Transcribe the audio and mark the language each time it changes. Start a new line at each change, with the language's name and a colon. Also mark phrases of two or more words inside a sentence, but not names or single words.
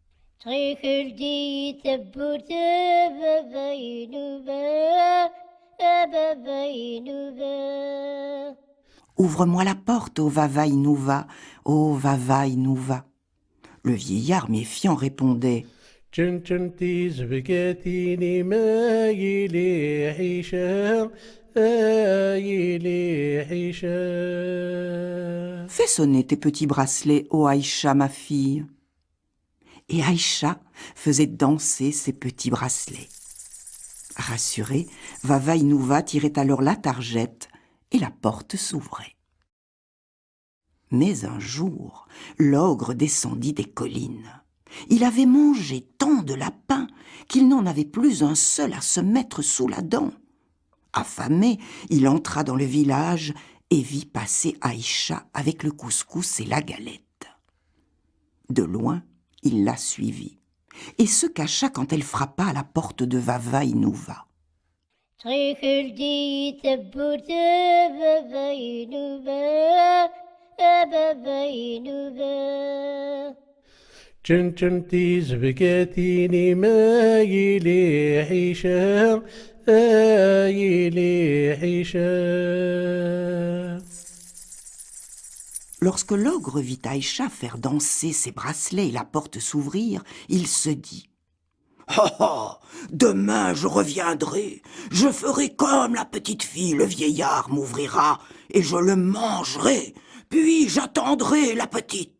French: Ouvre-moi la porte, ô Vava Inouva, ô Vava Inouva. Le vieillard méfiant répondait Chunchuntis vikatini mayili aisha, ayili aisha. Fais sonner tes petits bracelets, ô Aïcha, ma fille. Et Aïcha faisait danser ses petits bracelets. Rassurée, Vava Inouva tirait alors la targette et la porte s'ouvrait. Mais un jour, l'ogre descendit des collines. Il avait mangé tant de lapins qu'il n'en avait plus un seul à se mettre sous la dent. Affamé, il entra dans le village et vit passer Aïcha avec le couscous et la galette. De loin, il la suivit et se cacha quand elle frappa à la porte de Vava Inouva. Chunchuntis vikatini mayili aisha, ayili aisha. Lorsque l'ogre vit Aïcha faire danser ses bracelets et la porte s'ouvrir, il se dit « Oh, demain je reviendrai, je ferai comme la petite fille, le vieillard m'ouvrira et je le mangerai, puis j'attendrai la petite.